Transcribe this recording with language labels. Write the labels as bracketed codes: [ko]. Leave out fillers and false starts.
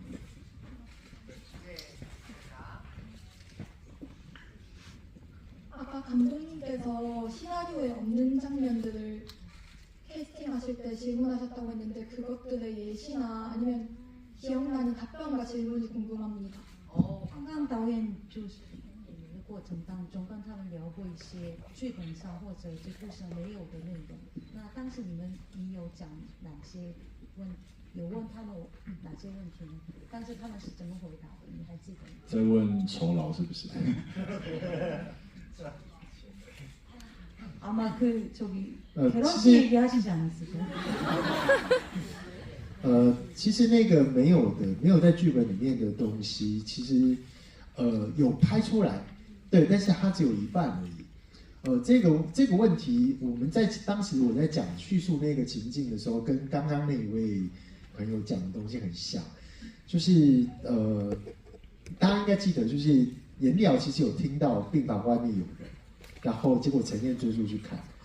[ko] 네, 맞습니다. 아까 감독님께서 시나리오에 없는 장면들을 캐스팅하실 때 질문하셨다고 했는데 그것들의 예시나 아니면 기억나는 답변과 질문이 궁금합니다. [zh] 刚刚导演就是的过程当中，跟他们聊过一些剧本上或者这故事上没有的内容。那当时你有讲哪些有问他们哪些问题呢？但是他们是怎么回答的？你还记得吗？在问酬劳是不是？ [ko] 아마 저기 결혼식 얘기하시지 않았을까요? [zh] 其实那个没有在剧本里面的东西，其实有拍出来，对，但是它只有一半而已。这个问题，当时我在讲叙述那个情境的时候，跟刚刚那一位朋友讲的东西很像，就是大家应该记得，就是严立尧其实有听到病房外面有人，然后结果陈燕追出去看。